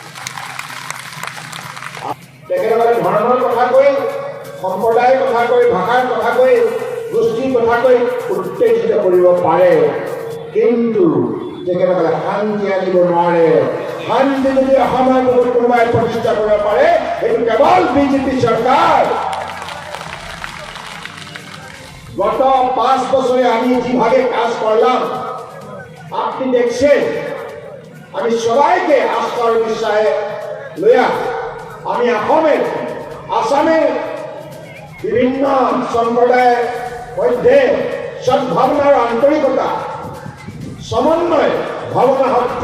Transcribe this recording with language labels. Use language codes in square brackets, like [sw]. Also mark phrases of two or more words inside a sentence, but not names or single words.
[as] তেখেতসকলে ধৰ্মৰ কথা কৈ, সম্প্ৰদায়ৰ কথা কৈ, ভাষাৰ কথা কৈ, গোষ্ঠীৰ কথা কৈ উত্তেজিত কৰিব পাৰে, কিন্তু তেখেতসকলে শান্তি আনিব নোৱাৰে। শান্তি যদি অসমৰ বহুত কোনোবাই প্ৰতিষ্ঠা কৰিব পাৰে, এইটো কেৱল বিজেপি চৰকাৰ। [bn] গত 5 বছরে আমি যেভাবে কাজ করলাম আপনি দেখছেন, আমি সবাইকে আস্থার বিশ্বাসে লইয়া আমি আসামের বিভিন্ন সম্প্রদায়ের মধ্যে সদ্ভাবনা ও আন্তরিকতা সমন্বয় ভাবনা শক্তি